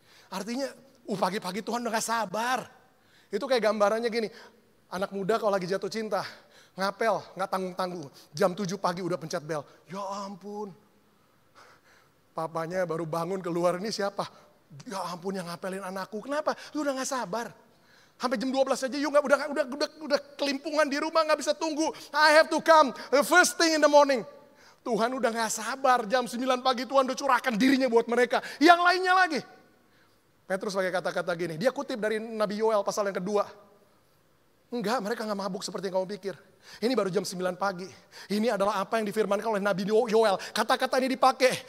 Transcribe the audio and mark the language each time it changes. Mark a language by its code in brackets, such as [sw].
[id] Artinya, pagi-pagi Tuhan udah gak sabar. Itu kayak gambarannya gini, anak muda kalau lagi jatuh cinta, ngapel, gak tanggung-tanggung. Jam 7 pagi udah pencet bel. Ya ampun. Papanya baru bangun keluar, ini siapa? Ya ampun yang ngapelin anakku. Kenapa? Lu udah gak sabar. Sampai jam 12 aja, you udah kelimpungan di rumah, nggak bisa tunggu. [en] I have to come the first thing in the morning. [id] Tuhan udah gak sabar, jam 9 pagi Tuhan udah curahkan dirinya buat mereka. Yang lainnya lagi. Petrus pakai kata-kata gini, dia kutip dari Nabi Yoel pasal yang kedua. Enggak, mereka gak mabuk seperti yang kamu pikir. Ini baru jam 9 pagi. Ini adalah apa yang difirmankan oleh Nabi Yoel. Kata-kata ini dipakai.